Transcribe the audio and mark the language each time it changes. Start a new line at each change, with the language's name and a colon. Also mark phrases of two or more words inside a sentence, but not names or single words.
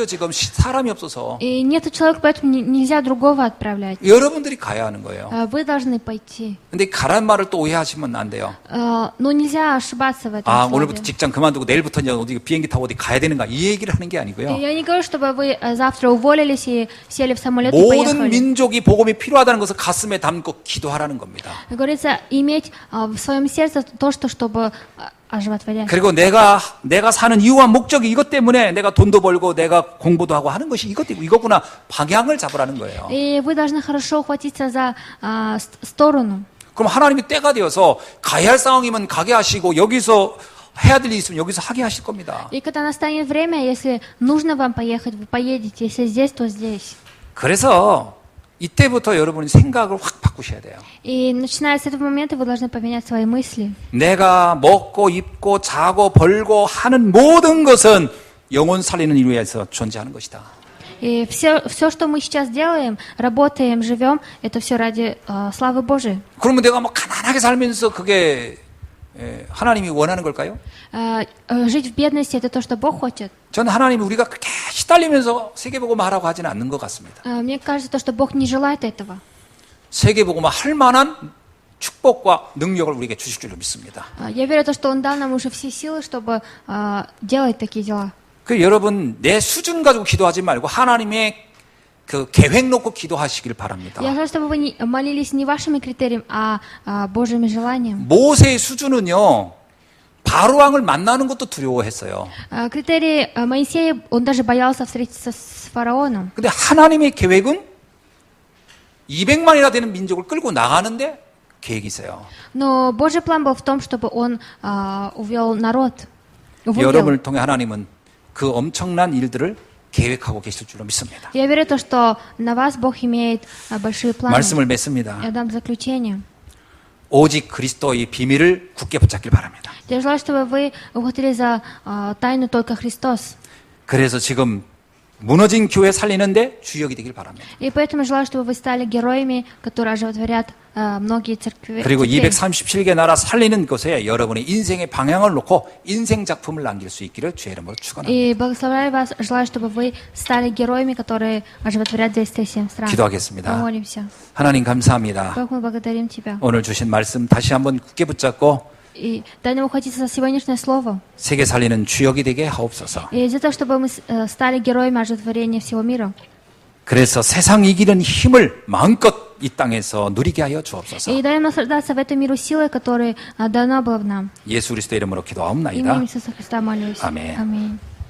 Korean: 지금 사람이 없어서.
Russian: И нет человека, поэтому нельзя другого отправлять.
Korean: 여러분들이 가야 하는 거예요.
Russian: Вы должны пойти.
Korean: 근데 가라는 말을 또 오해하시면 안 돼요.
Russian: Но нельзя ошибаться в этом
Korean: 아,
Russian: слове.
Korean: 오늘부터 직장 그만두고 내일부터 이제 어디 비행기 타고 어디 가야 되는가 이 얘기를 하는 게 아니고요.
Russian: Я не говорю, чтобы вы завтра уволились и сели в самолет и
Korean: 모든
Russian: поехали.
Korean: 민족이 복음이 필요하다는 것을 가슴에 담고 기도하라는 겁니다.
Russian: Говорится, иметь в своем сердце то, чтобы оживотворять.
Korean: 그리고 내가 사는 이유와 목적이 이것 때문에 내가 돈도 벌고 내가 공부도 하고 하는 것이 이거구나 방향을 잡으라는 거예요.
Russian: И вы должны хорошо ухватиться за сторону.
Korean: 그럼 하나님이 때가 되어서 가야 할 상황이면 가게 하시고 여기서 해야 될 일이 있으면 여기서 하게 하실 겁니다.
Russian: И когда настанет время, если нужно вам поехать, вы поедете. Если здесь, то здесь.
Korean: 그래서 이때부터 여러분이 생각을 확 바꾸셔야 돼요.
Russian: И начиная с этого момента вы должны поменять свои мысли.
Korean: 내가 먹고 입고 자고 벌고 하는 모든 것은 영혼 살리는 일을 위해서 존재하는 것이다.
Russian: И все, что мы сейчас делаем, работаем, живем, это все ради славы Божией.
Korean: 그러면 내가 뭐 가난하게 살면서 그게 하나님이 원하는 걸까요?
Russian: Жить в бедности это то, что Бог хочет.
Korean: 저는 하나님이 우리가 그렇게 시달리면서 세계복음화 하라고 하지는 않는 것 같습니다.
Russian: Мне кажется, то, что Бог не желает этого.
Korean: 세계복음화 할 만한 축복과 능력을 우리에게 주실 줄로 믿습니다.
Russian: Я верю, то, что Он дал нам уже все силы, чтобы делать такие дела.
Korean: 그 여러분 내 수준 가지고 기도하지 말고 하나님의 그 계획 놓고 기도하시길 바랍니다.
Russian: Я желаю, чтобы вы молились не вашими критериями, а Божьими желаниями.
Korean: 모세의 수준은요. 바로왕을 만나는 것도 두려워했어요.
Russian: Критерий Моисея, он даже боялся встретиться с фараоном.
Korean: 근데 하나님의 계획은 200만이나 되는 민족을 끌고 나가는데 계획이 있어요.
Russian: Но Божий план был в том, чтобы он увел народ.
Korean: 여러분을 통해 하나님은 그 엄청난 일들을 계획하고 계실 줄로 믿습니다.
Russian: Я верю, то, что на вас Бог имеет большие планы.
Korean: 말씀을 맺습니다.
Russian: Я дам заключение.
Korean: 오직 그리스도의 비밀을 굳게 붙잡길 바랍니다.
Russian: Я желаю, чтобы вы ухватили за тайну только Христос.
Korean: 그래서 지금 무너진 교회 살리는데 주역이 되길 바랍니다.
Russian: И поэтому желаю, чтобы вы стали героями, которые оживотворят многие церкви.
Korean: 그리고 237개 나라 살리는 것에 여러분의 인생의 방향을 놓고 인생 작품을 남길 수 있기를 주의 이름으로 축원합니다.
Russian: И благословляю вас, желаю, чтобы вы стали героями, которые оживотворят 207 стран.
Korean: 기도하겠습니다.
Russian: Помолимся.
Korean: 하나님 감사합니다.
Russian: Бог, мы благодарим Тебя.
Korean: 오늘 주신 말씀 다시 한번 굳게 붙잡고
Russian: И дай нам ухватиться за сегодняшнее слово.
Korean: 세계 살리는 주역이 되게 하옵소서.
Russian: И для того, чтобы мы стали героями оживотворения всего мира.
Korean: 그래서 세상 이기는 힘을 마음껏 이 땅에서 누리게 하여 주옵소서.
Russian: И дай нам наслаждаться в этом миру силой, которая дана была в нам.
Korean: 예수 그리스도 이름으로 기도하옵나이다.
Russian: Именем Иисуса Христа молюсь.
Korean: 아멘.
Russian: Аминь.